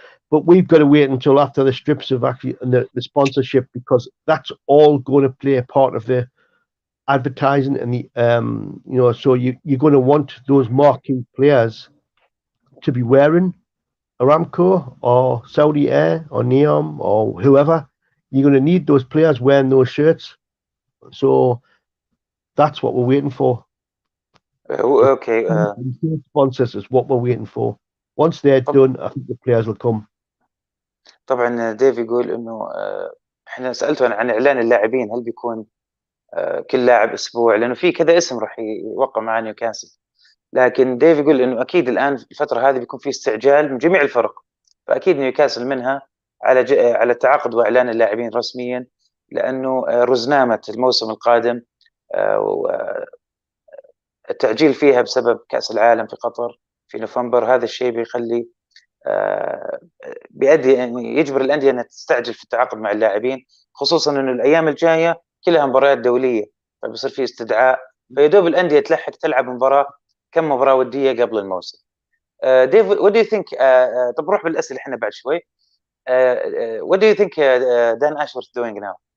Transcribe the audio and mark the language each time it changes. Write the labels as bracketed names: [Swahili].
[English] But we've got to wait until after the strips of actually and the sponsorship, because that's all going to play a part of the advertising and the so you're going to want those marquee players to be wearing Aramco or Saudi Air or Neom or whoever. You're going to need those players wearing those shirts. So that's what we're waiting for. Okay. Sponsors is what we're waiting for. Once they're done, I think the players will come. [Arabic] طبعا ديف يقول انه احنا سالته عن اعلان اللاعبين، هل بيكون كل لاعب اسبوع؟ لانه في كذا اسم راح يوقع مع نيوكاسل. لكن ديف يقول انه اكيد الان في الفتره هذه بيكون في استعجال من جميع الفرق، فاكيد نيوكاسل منها على التعاقد واعلان اللاعبين رسميا، لانه رزنامه الموسم القادم التاجيل فيها بسبب كاس العالم في قطر في نوفمبر. هذا الشيء بيخلي بيؤدي يعني يجبر الانديه انها تستعجل في التعاقد مع اللاعبين، خصوصا انه الايام الجايه كلها مباريات دوليه، فبيصير في استدعاء، فيدوب الانديه تلحق تلعب كم مباراه وديه قبل الموسم. ديف [English] what do you think [Arabic] طب نروح بالاسئله احنا بعد شوي. [English] what do you think Dan Ashworth doing now?